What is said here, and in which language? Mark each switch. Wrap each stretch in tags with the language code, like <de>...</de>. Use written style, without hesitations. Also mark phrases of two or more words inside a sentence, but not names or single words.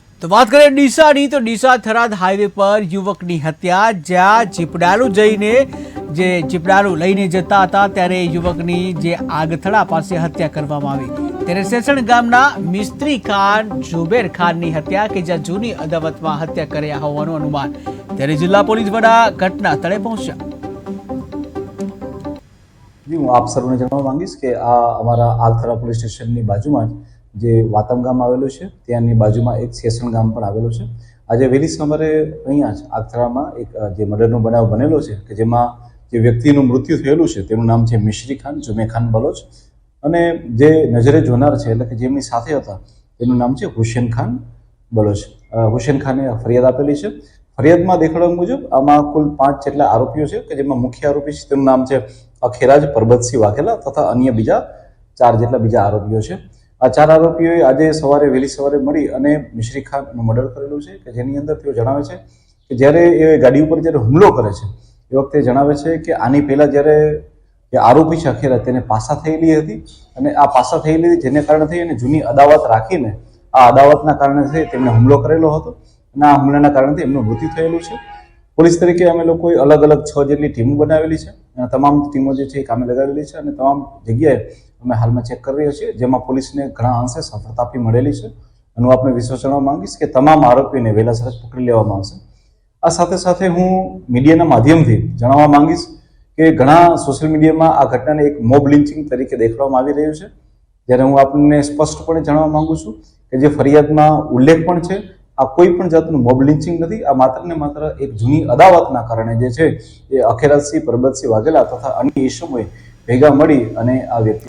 <gu>તો વાત કરીએ ડીસાની તો ડીસા થરાદ હાઈવે પર યુવકની હત્યા જ્યાં જીપડાનું લઈને જતા હતા ત્યારે યુવકની જે આગથળા પાસે હત્યા કરવામાં આવી ત્યારે સેસણ ગામના મિસ્ત્રી ખાન ઝુબેર ખાનની હત્યા કે જ્યાં જૂની અદાવતમાં હત્યા કર્યા હોવાનું અનુમાન ત્યારે જિલ્લા પોલીસ વડા ઘટના સ્થળે પહોંચ્યા। જી હું આપ સર્વને જણાવવા માંગીશ કે આ અમારા આગથરા પોલીસ સ્ટેશનની બાજુમાં જે વાતમ ગામ આવેલું છે ત્યાંની બાજુમાં એક સેસણ ગામ પણ આવેલું છે। આજે વહેલી સવારે અહીંયા જ આગથરામાં એક જે મર્ડરનો બનાવ બનેલો છે કે જેમાં જે વ્યક્તિનું મૃત્યુ થયેલું છે તેનું નામ છે મિશ્રી ખાન જુમે ખાન બલોચ અને જે નજરે જોનાર છે એટલે કે જેમની સાથે હતા તેનું નામ છે હુસેન ખાન બલોચ। હુસેન ખાને ફરિયાદ આપેલી છે। ફરિયાદમાં દેખાડવા મુજબ આમાં કુલ 5 જેટલા આરોપીઓ છે કે જેમાં મુખ્ય આરોપી છે તેનું નામ છે અખેરાજ પરબતસિંહ વાઘેલા તથા અન્ય બીજા 4 જેટલા બીજા આરોપીઓ છે। આ 4 આરોપીઓએ આજે સવારે વહેલી સવારે મળી અને મિશ્રી ખાનનું મર્ડર કરેલું છે કે જેની અંદર તેઓ જણાવે છે કે જ્યારે એ ગાડી ઉપર જ્યારે હુમલો કરે છે એ વખતે જણાવે છે કે આની પહેલા જ્યારે જે આરોપી છે અખેરાજ તેને પાસા થયેલી હતી અને આ પાસા થયેલી જેને કારણે થઈ અને જૂની અદાવત રાખીને આ અદાવતના કારણે થઈ તેમણે હુમલો કરેલો હતો અને આ હુમલાના કારણે એમનું મૃત્યુ થયેલું છે। પોલીસ તરીકે અમે લોકોએ અલગ અલગ 6 જેટલી ટીમો બનાવેલી છે। તમામ ટીમો જે છે કામે લગાવેલી છે અને તમામ જગ્યાએ અમે હાલમાં ચેક કરી રહ્યા છીએ જેમાં પોલીસને ઘણા અંશે સફળતા પણ મળેલી છે। અને આપણે વિશ્વાસ જણાવવા માંગીશ કે તમામ આરોપીઓને વહેલાસર પકડી લેવામાં આવશે। આ સાથે સાથે હું મીડિયાના માધ્યમથી જણાવવા માંગીશ કે ઘણા સોશલ મીડિયામાં આ ઘટનાને એક</gu> <en>mob lynching</en> <gu>તરીકે દેખાડવામાં આવી રહ્યું છે। જ્યારે હું આપને સ્પષ્ટપણે જણાવવા માંગુ છું કે જે ફરિયાદમાં ઉલ્લેખ પણ છે આ કોઈ પણ જાતનું</gu> <en>mob lynching</en> <gu>નહીં। આ માત્ર ને માત્ર એક જૂની અદાવતના કારણે જે છે એ અખેરાજસિંહ પરબતસિંહ વાઘેલા તથા અન્ય ઈસમોએ ભેગા મળી અને આ વ્યક્તિ</gu>